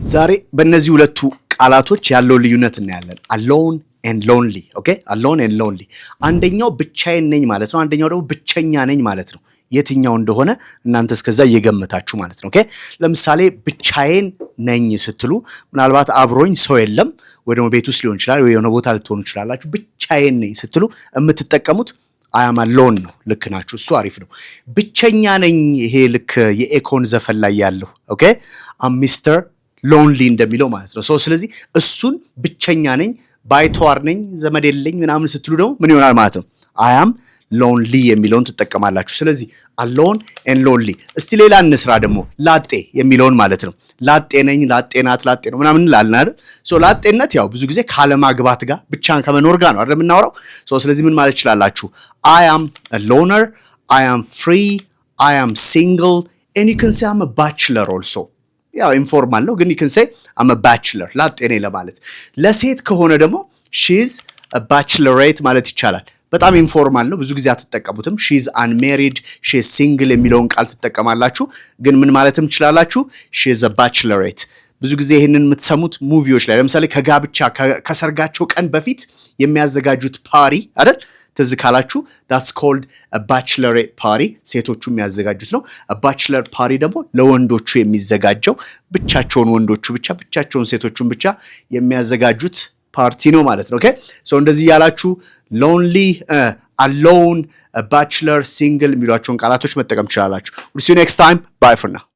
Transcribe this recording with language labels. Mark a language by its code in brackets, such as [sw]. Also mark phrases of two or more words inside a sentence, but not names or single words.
[am] ዛሬ በእነዚህ ሁለቱ ቃላቶች ያለው ልዩነት እናያለን። [en] alone and lonely [am] ኦኬ [en] alone and lonely [am] አንደኛው ብቻዬን ነኝ ማለት ነው አንደኛው ደግሞ ብቸኛ ነኝ ማለት ነው የትኛው እንደሆነ እናንተ እስከዛ እየገመታችሁ ማለት ነው ኦኬ ለምሳሌ ብቻዬን ነኝ ስትሉ ምናልባት አብሮኝ ሰው የለም ወይ ደግሞ ቤት ውስጥ ሊሆን ይችላል ወይ የሆነ ቦታ ልትሆኑ ይችላልላችሁ ብቻዬን ነኝ ስትሉ የምትጠቀሙት [en] I am alone [am] ነው ልክ ናችሁ እሱ አሪፍ ነው ብቸኛ ነኝ ይሄ ልክ የኤኮን ዘፈን ላይ ያለው ኦኬ ሚስተር ሎንሊ እንደሚለው ማለት ነው ስለዚህ እሱን ብቸኛ ነኝ ባይተዋር ነኝ ዘመድ የለኝ ምናምን ስትሉ ነው ምን ይሆናል ማለት ነው [en] I am lonely [am] የሚለውን ትጠቀማላችሁ ስለዚህ [en] alone and lonely [am] እስቲ ሌላ እንስራ ደግሞ ላጤ የሚለውን ማለት ነው ላጤ ነኝ ላጤ ናት ላጤ ነው ምናምን እንላለን አይደል ላጤነት ያው ብዙ ጊዜ ካለማግባት ጋር ብቻን ከመኖር ጋር ነው አይደል የምናወራው ስለዚህ ምን ማለት ይችላልላችሁ [en] I am a loner I am free I am single and you can say I'm a bachelor also [am] ያው ኢንፎርማል ነው ግን [en] you can say I'm a bachelor [am] ላጤ ነኝ ለማለት ለሴት ከሆነ ደግሞ [en] she's a bachelorette ማለት [am] ይቻላል በጣም ኢንፎርማል ነው ብዙ ጊዜ አትጠቀሙትም [en] she's unmarried she's single [am] የሚለውን ቃል ትጠቀማላችሁ ግን ምን ማለትም ይችላልላችሁ [en] she's a [am] bachelorette ብዙ ጊዜ ይሄንን የምትሰሙት ሙቪዎች ላይ ለምሳሌ ከጋብቻ ከሰርጋቸው ቀን በፊት የሚያዘጋጁት ፓሪ አይደል ትዝ ካላችሁ [en] that's called a bachelorette party [am] ሴቶቹ የሚያዘጋጁት ነው [en] a bachelor party [am] ደግሞ ለወንዶቹ የሚዘጋጀው ብቻቸውን ወንዶቹ ብቻቸውን ሴቶቹን ብቻ የሚያዘጋጁት ፓርቲ ነው ማለት ነው ኦኬ እንደዚህ ያላችሁ [en] lonely alone a bachelor single [am] የሚሏቸውን ቃላቶች መጠቀም ትችላላችሁ [en] we'll see you next time bye for now